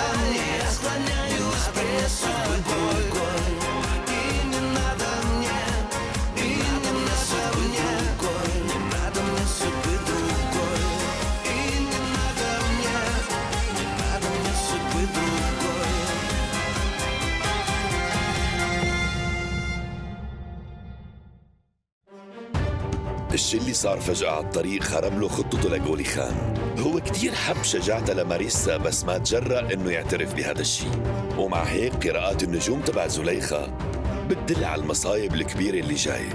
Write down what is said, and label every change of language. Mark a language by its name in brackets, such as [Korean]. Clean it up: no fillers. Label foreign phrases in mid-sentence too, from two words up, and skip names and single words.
[Russian] Я склоняюсь перед тобой. И не надо мне, и не надо мне, не надо мне судьбы другой. И не надо мне судьбы другой. [Arabic] الشي اللي صار فجأة على الطريق خرب له خطته لجولي خان. هو كتير حب شجاعتها لماريسا بس ما تجرأ انه يعترف بهذا الشي. ومع هيك قراءات النجوم تبع زليخة بتدل على المصايب الكبيرة اللي جاية.